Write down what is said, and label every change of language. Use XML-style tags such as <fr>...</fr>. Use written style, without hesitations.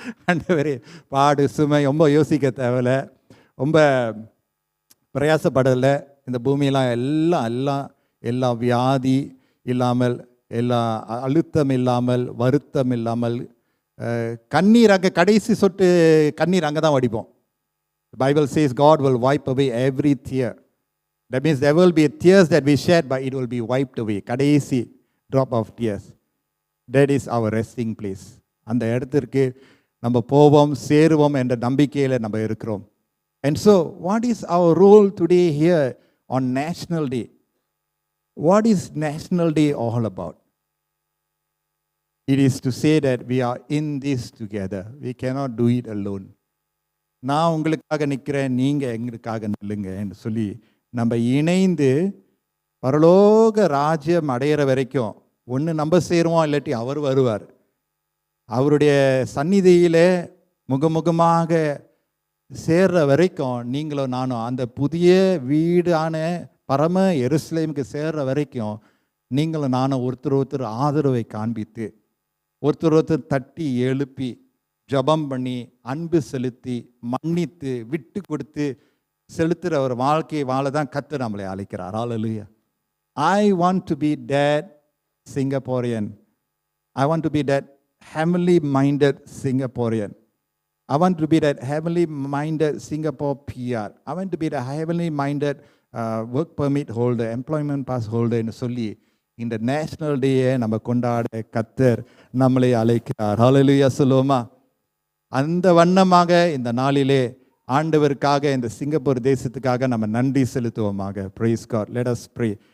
<ta>ஆண்டவரே, பாடு சுமை ரொம்ப யோசிக்க தேவையில்லை, ரொம்ப பிரயாசப்படலை. இந்த பூமியெல்லாம் எல்லா வியாதி இல்லாமல், எல்லா அழுத்தம் இல்லாமல், வருத்தம் இல்லாமல், கண்ணீர் அங்கே கடைசி சொட்டு கண்ணீர் அங்கே தான் வடிப்போம்.</ta> <en>Bible says God will wipe away every tear. That means there will be tears that we shed, but it will be wiped away. கடைசி drop of tears. That is our resting place.</en> <ta>அந்த இடத்திற்கு நம்ம போவோம், சேருவோம் என்ற நம்பிக்கையில் நம்ம இருக்கிறோம்.</ta> <en>And so, what is our role today here on National Day? What is National Day all about? It is to say that we are in this together. We cannot do it alone.</en> <ta>நான் உங்களுக்காக நிற்கிறேன், நீங்கள் எங்களுக்காக நில்லுங்க என்று சொல்லி நம்ம இணைந்து பரலோக ராஜ்யம் அடையிற வரைக்கும் ஒன்று நம்ம சேருவோம், இல்லாட்டி அவர் வருவார். அவருடைய சந்நிதியிலே முகமுகமாக சேர்ற வரைக்கும் நீங்களும் நானும் அந்த புதிய வீடான பரம எருசலேமுக்கு சேர்ற வரைக்கும் நீங்களும் நானும் ஒருத்தர் ஆதரவை காண்பித்து, ஒருத்தர் தட்டி எழுப்பி, ஜபம் பண்ணி, அன்பு செலுத்தி, மன்னித்து, விட்டு கொடுத்து செலுத்துகிற ஒரு வாழ்க்கையை வாழ தான் கர்த்தர் நம்மளை அழைக்கிறார். ஹல்லேலூயா.</ta> <en>I want to be that Singaporean. I want to be that heavenly minded Singaporean. I want to be that heavenly minded Singapore PR. I want to be the heavenly minded work permit holder, employment pass holder</en> <ta>என்று சொல்லி இந்த national டேயை நம்ம கொண்டாட கர்த்தர் நம்மளை அழைக்கிறார். ஹல்லேலூயா சொல்லுவோமா? அந்த வண்ணமாக இந்த நாளிலே ஆண்டவருக்காக, இந்த சிங்கப்பூர் தேசத்துக்காக நம்ம நன்றி செலுத்துவோமாக.</ta> <en>Praise God. Let us pray.</en>